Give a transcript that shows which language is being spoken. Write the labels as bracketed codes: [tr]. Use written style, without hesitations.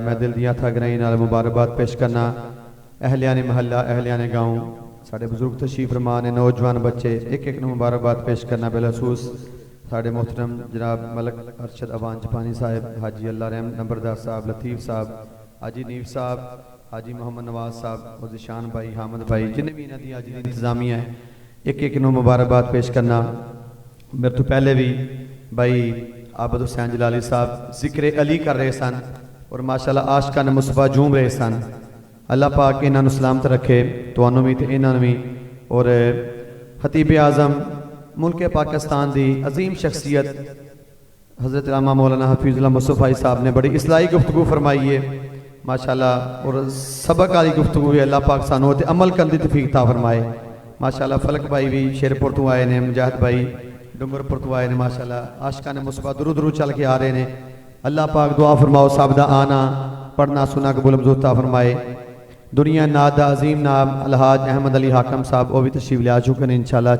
[pa] میں دل دیاں تھا گرائیں نال مبارکباد پیش کرنا اہلیان محلہ اہلیان گاؤں ساڑھے بزرگ تشریف فرما نے نوجوان بچے ایک ایک نو مبارکباد پیش کرنا بالخصوص ساڑھے محترم جناب ملک ارشد اوان جپانی صاحب, حاجی اللہ رحم نمبردار صاحب, لطیف صاحب, حاجی نیف صاحب, حاجی محمد نواز صاحب, عزیشان بھائی, حامد بھائی, جنہیں بھی ندی حاجی دی انتظامیہ ہے ایک ایک نو مبارکباد پیش کرنا. میرے تو پہلے بھی بھائی عابد حسین جلالی صاحب ذکر علی کر رہے سن اور ماشاءاللہ عاشقان مصطفیٰ جھوم رہے سن. اللہ پاک انہاں نوں سلامت رکھے تو انہوں بھی تے انہاں بھی. [ur] اور خطیب اعظم ملک پاکستان دی عظیم شخصیت حضرت علامہ مولانا حفیظ اللہ مصطفی صاحب نے بڑی اصلاحی گفتگو فرمائی ہے ماشاءاللہ, اور سبق والی گفتگو ہے. [pa] اللہ پاک سانوں تے عمل کرنے دی توفیق عطا فرمائے ماشاءاللہ. فلک بھائی بھی شیرپور تو آئے نے, مجاہد بھائی ڈنگر پر تو آئے نے ماشاءاللہ. عاشقان مصطفیٰ درود درود چل کے آ رہے نے. اللہ پاک دعا فرماؤ صاحب دا آنا پڑھنا سنا قبول منظور عطا فرمائے. [ur] دنیا ناد عظیم نام الحاج احمد علی حاکم صاحب وہ بھی تشریف لے آ چکے ہیں انشاءاللہ.